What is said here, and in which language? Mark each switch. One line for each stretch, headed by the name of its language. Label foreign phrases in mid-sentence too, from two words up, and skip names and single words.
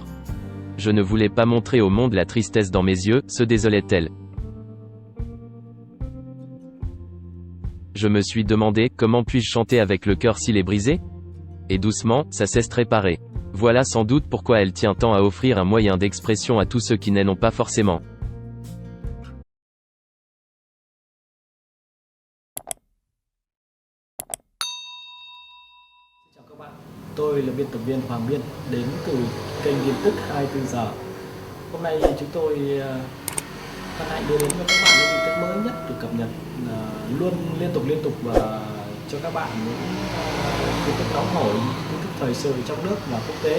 French: Je ne voulais pas montrer au monde la tristesse dans mes yeux, se désolait-elle. Je me suis demandé, comment puis-je chanter avec le cœur s'il est brisé ? Et doucement, ça cesse réparer. Voilà sans doute pourquoi elle tient tant à offrir un moyen d'expression à tous ceux qui n'en ont pas forcément.
Vietnamese: Chào các bạn, tôi là biên tập viên Hoàng Biên, đến từ kênh tin tức 24 giờ. Hôm nay chúng tôi hân hạnh đưa đến cho các bạn những tin tức mới nhất được cập nhật luôn liên tục và cho các bạn những tin tức nóng hổi, tin tức thời sự trong nước và quốc tế.